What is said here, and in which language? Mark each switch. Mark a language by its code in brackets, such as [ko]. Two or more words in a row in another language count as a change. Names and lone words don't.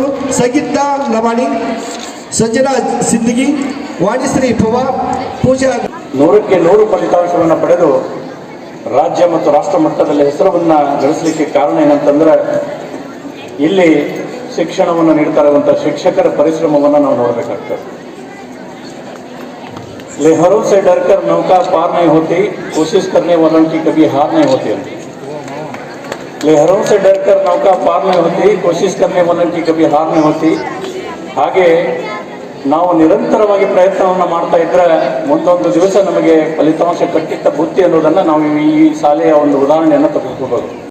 [kn] ಸಂಗೀತ ಲಮಾಣಿ, ಸಂಜನಾ ಸಿದ್ದಿಗಿ, ವಾಣಿಶ್ರೀ ಪವಾರ್, ಪೂಜಾ 100ಕ್ಕೆ 100 ಫಲಿತಾಂಶವನ್ನು ಪಡೆದು ರಾಜ್ಯ ಮತ್ತು ರಾಷ್ಟ್ರ ಮಟ್ಟದಲ್ಲಿ ಹೆಸರನ್ನು ಗಳಿಸಲಿಕ್ಕೆ ಕಾರಣ ಏನಂತಂದ್ರೆ ಇಲ್ಲಿ ಶಿಕ್ಷಣವನ್ನು ನೀಡ್ತಾ ಇರುವಂಥ ಶಿಕ್ಷಕರ ಪರಿಶ್ರಮವನ್ನು ನಾವು ನೋಡಬೇಕಾಗ್ತದೆ. [hi] लेहरों से डरकर नौका पार नहीं होती, कोशिश करने वालों की कभी हार नहीं होती. लेहरों से डरकर नौका पार नहीं होती, कोशिश करने वालों की कभी हार नहीं होती. [kn] ಹಾಗೆ ನಾವು ನಿರಂತರವಾಗಿ ಪ್ರಯತ್ನವನ್ನು ಮಾಡ್ತಾ ಇದ್ದರೆ ಮುಂದೊಂದು ದಿವಸ ನಮಗೆ ಫಲಿತಾಂಶ ಕಟ್ಟಿಟ್ಟ ಬುತ್ತಿ ಅನ್ನೋದನ್ನು ನಾವು ಈ ಶಾಲೆಯ ಒಂದು ಉದಾಹರಣೆಯನ್ನು ತೆಗೆದುಕೋಬಹುದು.